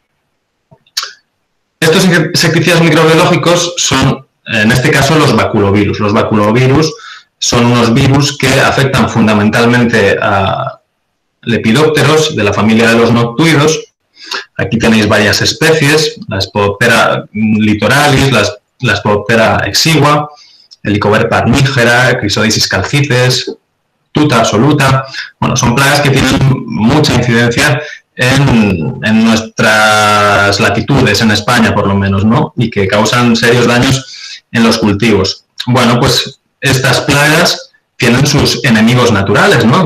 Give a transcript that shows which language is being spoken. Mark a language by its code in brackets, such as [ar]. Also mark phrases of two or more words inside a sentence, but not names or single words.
[es] Estos insecticidas microbiológicos son, en este caso, los baculovirus. Los baculovirus son unos virus que afectan fundamentalmente a lepidópteros de la familia de los noctuidos. Aquí tenéis varias especies, la Spodoptera litoralis, la Spodoptera exigua, Helicoverpa armígera, Chrysodisis calcites, Tuta absoluta. Bueno, son plagas que tienen mucha incidencia en nuestras latitudes, en España por lo menos, ¿no? Y que causan serios daños en los cultivos. Bueno, pues estas plagas tienen sus enemigos naturales, ¿no?